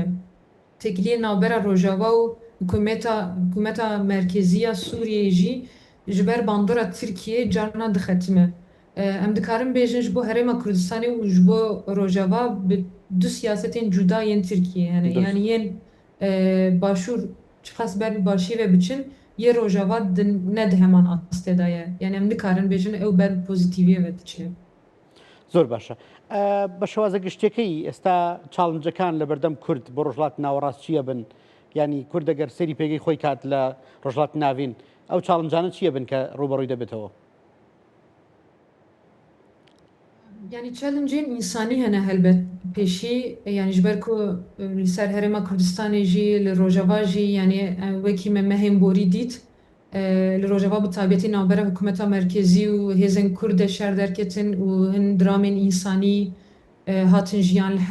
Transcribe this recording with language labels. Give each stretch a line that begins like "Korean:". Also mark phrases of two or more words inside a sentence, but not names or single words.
Kurdish: têkiliyê navbera Rojava û hikûmeta merkezî ya Sûriyeyê jî ji ber bandora Tirkiye carna dixetime em dikarin bêjin ji bo Herêma Kurdistanê û ji bo Rojava bi du siyasetên cuda yên Tirkiye hene yani yên başûr çiqas ber bi başî ve biçin yê Rojava ne di heman astê de ye yani em dikarin bêjin ew ber pozîtîviyê ve diçe
Central Kurdish: زۆر باشە بە شێوازە گشتەکەی ئێستا چاڵنجەکان لە بەردەم کورد بۆ ڕۆژهەڵات ناوەڕاست چییە بن ینی کورد ئەگەر سەری پێگەی خۆی کات لە ڕۆژهەڵات ناوین ئەو چاڵنجانە چییە بن کە ڕوبەڕووی دەبێتەوە
Kurdish: yani challengên însanî hene helbet pêşî yani ji ber ku li ser Herêma Kurdistanê jî li Rojava jî yani wekî me mehên borî dît li Rojava bi taybetî navbera hikûmeta merkezî û hêzên Kurd de şer derketin û hin dramên însanî hatin jiyan li